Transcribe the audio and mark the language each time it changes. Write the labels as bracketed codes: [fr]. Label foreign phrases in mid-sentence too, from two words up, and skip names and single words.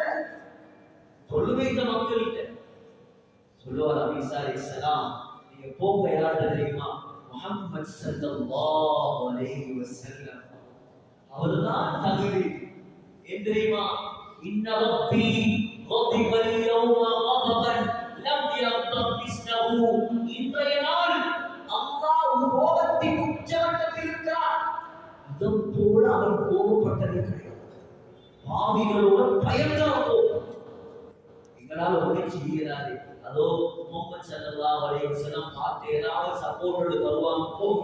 [ta] தொழுகை இந்த மக்கள்கிட்ட சொல்லுவார் ஈசா அலைஹிஸ்ஸலாம், நீங்க போங்க யார்கிட்ட தெரியுமா? [ar] محمد صلى الله عليه وسلم. [ta] அவர்தான் தகுதி. ஏன் தெரியுமா? [ar] إن ربي غضب اليوم غضبا لم يغضب مثله. [ta] இன்றைய நாள் அல்லாஹ் கோபத்தின் உச்சகட்டத்தில் இருக்கிறார். இதை கிடையாது. பாவிகளோட பயந்தான் போகும். எங்களால் ஒன்றும் செய்யலாது. அதோ முகமது [ar] صلى الله عليه وسلم [ta] பார்த்து ஏதாவது சப்போர்ட் தருவாங்க போங்க.